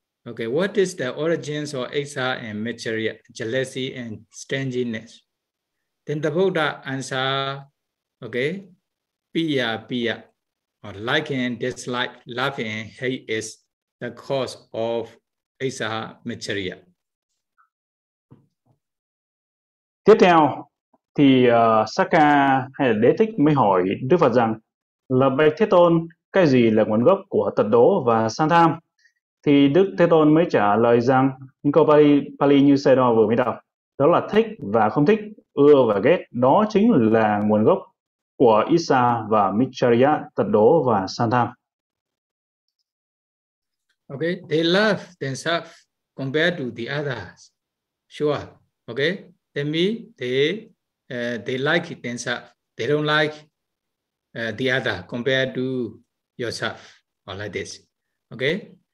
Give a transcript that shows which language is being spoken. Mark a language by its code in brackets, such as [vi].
[en] Okay, what is the origins of ichha and maitriya, jealousy and stinginess? Then the Buddha answer, okay, piya piya, or like and dislike, love and hate is the cause of ichha maitriya. [vi] Tiếp theo thì Sakka hay là Đế Thích mới hỏi Đức Phật rằng, là bạch Thế Tôn, cái gì là nguồn gốc của tật đố và san tham? Thì Đức Thế Tôn mới trả lời rằng, những câu Pali như Sayadaw vừa mới đọc, đó là thích và không thích, ưa và ghét, đó chính là nguồn gốc của Issa và Micharya, tật đố và san tham. [en] Okay, they love themselves compared to the others. Sure, okay. They mean they like themselves. They don't like the other compared to yourself or like this. Okay?